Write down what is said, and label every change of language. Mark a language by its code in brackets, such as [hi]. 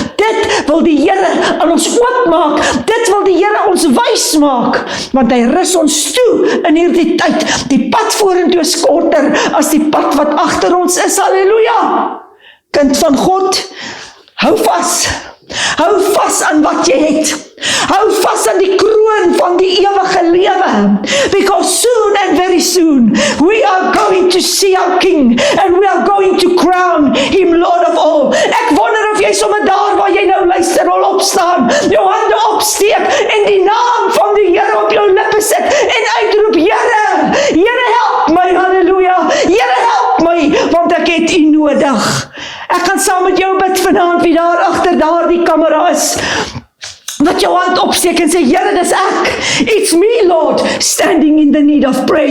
[af] Dit wil die Here aan ons oopmaak, dit wil die Here ons wys maak, want hy rus ons toe in hierdie tyd. Die pad vorentoe is korter as die pad wat agter ons is, halleluja. Kind van God, hou vas aan wat jy het. Hou vas aan die kroon van die ewige lewe. [en] Because soon and very soon, we are going to see our King, and we are going to crown him Lord of all. [af] Ek wonder of jy sommer daar waar jy nou luister, wil opstaan, jou hande opsteek, en die naam van die Here op jou lippe sit, en uitroep, Here, Here help my, halleluja, Here help my, want ek het u nodig. Ek gaan saam met jou bid vanaand, wie daar agter daardie kamera is, wat jou hand opsteek en sê, Here, dis ek. [en] It's me, Lord, standing in the need of prayer.